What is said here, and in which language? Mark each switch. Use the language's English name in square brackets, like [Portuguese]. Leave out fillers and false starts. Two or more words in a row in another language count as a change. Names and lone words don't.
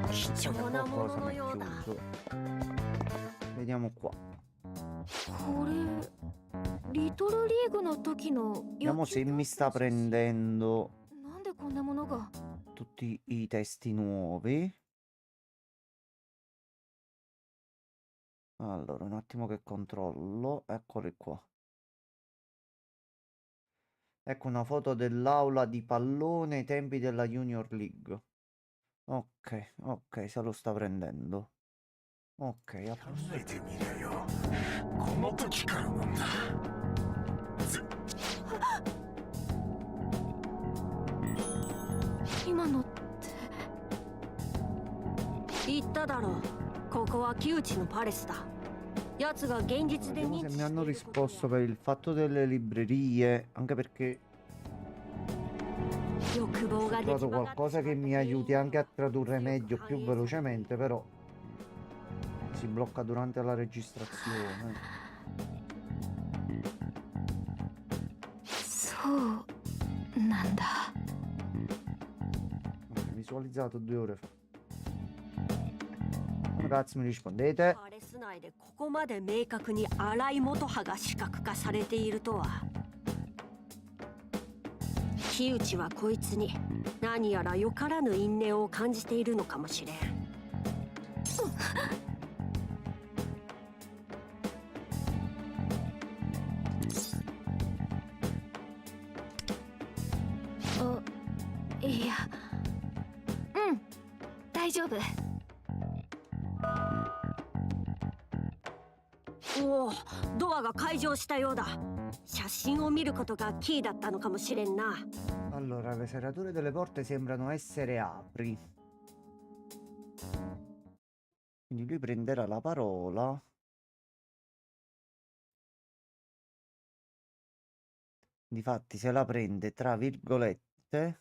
[Japanese] 貴重なもの [Italian] Qualcosa [Japanese] の [Italian] mi è [Japanese] ようだ。 [Italian] chiuso. Vediamo qua. [Japanese] これリトルリーグの時の [Italian] Vediamo se mi sta prendendo [Japanese] なんでこんなものが。 [Italian] tutti i testi nuovi. Allora, un attimo che controllo. Eccoli qua. Ecco una foto dell'aula di pallone ai tempi della Junior League. Ok, ok, se lo sta prendendo. Ok, a posto. [Japanese] 考えてみりゃよ、この時からなんだ。今のって言っただろう。ここは木内のパレスだ。奴が現実で [Italian] Vediamo [Japanese] 認 [Italian] se [Japanese] 知 [Italian] mi [Japanese] して [Italian] hanno [Japanese] いること [Italian] risposto per il fatto delle librerie, anche perché [Japanese] 欲望 [Italian] ho [Japanese] が出来 [Italian] trovato [Japanese] 上がって [Italian] qualcosa [Japanese] しま [Italian] che [Japanese] った [Italian] mi [Japanese] 原因 [Italian] aiuti anche a [Japanese] を [Italian] tradurre [Japanese] 強く [Italian] meglio, [Japanese] 反 [Italian] più [Japanese] 映する。 [Italian] velocemente, però si blocca durante la registrazione. [Japanese] そうなんだ。 [Italian] Ok, visualizzato 2 ore fa. Come cazzo mi rispondete? [Japanese] パレス内でここまで明確に荒井元葉が視覚化されているとは。木内はこいつに何やらよからぬ因縁を感じているのかもしれん。あ、いや、うん、大丈夫。おお、ドアが開錠したようだ。写真を見ることがキーだったのかもしれんな。 [Italian] Allora, le serrature delle porte sembrano essere apri. Quindi lui prenderà la parola. Difatti se la prende tra virgolette.